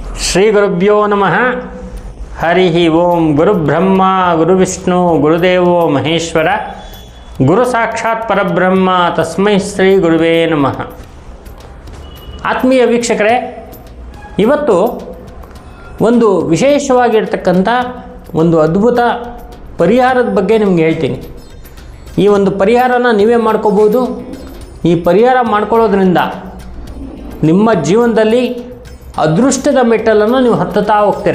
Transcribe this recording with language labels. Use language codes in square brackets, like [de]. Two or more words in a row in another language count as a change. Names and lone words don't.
[sa] ಶ್ರೀ ಗುರುಭ್ಯೋ ನಮಃ. ಹರಿ ಓಂ. ಗುರುಬ್ರಹ್ಮ ಗುರುವಿಷ್ಣು ಗುರುದೇವೋ ಮಹೇಶ್ವರ, ಗುರು ಸಾಕ್ಷಾತ್ ಪರಬ್ರಹ್ಮ, ತಸ್ಮೈ ಶ್ರೀ ಗುರುವೇ ನಮಃ. [kn] ಆತ್ಮೀಯ ವೀಕ್ಷಕರೇ, ಇವತ್ತು ಒಂದು ವಿಶೇಷವಾಗಿರ್ತಕ್ಕಂಥ ಒಂದು ಅದ್ಭುತ ಪರಿಹಾರದ ಬಗ್ಗೆ ನಿಮ್ಗೆ ಹೇಳ್ತೀನಿ. ಈ ಒಂದು ಪರಿಹಾರನ ನೀವೇ ಮಾಡ್ಕೋಬೋದು. ಈ ಪರಿಹಾರ ಮಾಡ್ಕೊಳ್ಳೋದ್ರಿಂದ ನಿಮ್ಮ ಜೀವನದಲ್ಲಿ ಅದೃಷ್ಟದ ಮೆಟ್ಟಲನ್ನು ನೀವು ಹತ್ತುತ್ತಾ ಹೋಗ್ತೀರಾ.